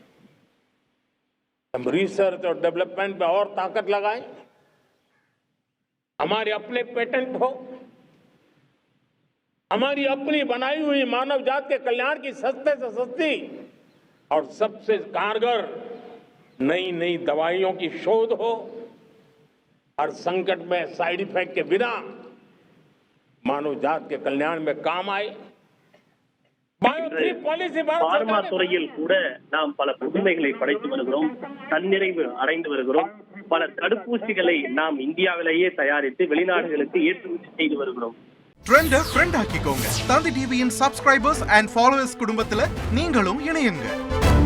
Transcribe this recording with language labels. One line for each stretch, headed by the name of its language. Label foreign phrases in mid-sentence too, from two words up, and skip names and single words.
Hindi: हम रिसर्च और डेवलपमेंट में और ताकत लगाएं, हमारे अपने पेटेंट हो, हमारी अपनी बनाई हुई मानव जात के कल्याण की सस्ते से सस्ती और सबसे कारगर नई नई दवाइयों की शोध हो, और संकट में साइड इफेक्ट के बिना मानव जात के कल्याण में काम आए।
Tamil: பார்மா துறையில் கூட நாம் பல புதுமைகளை படைத்து வருகிறோம், தன்னிறைவு அடைந்து வருகிறோம். பல தடுப்பூசிகளை நாம் இந்தியாவிலேயே தயாரித்து வெளிநாடுகளுக்கு ஏற்றுமதி செய்து வருகிறோம்.
English: trend friend
Tamil: ஆக்கிக்கோங்க. தந்தி டிவியின்
English: subscribers and followers
Tamil: குடும்பத்துல நீங்களும் இணையுங்க.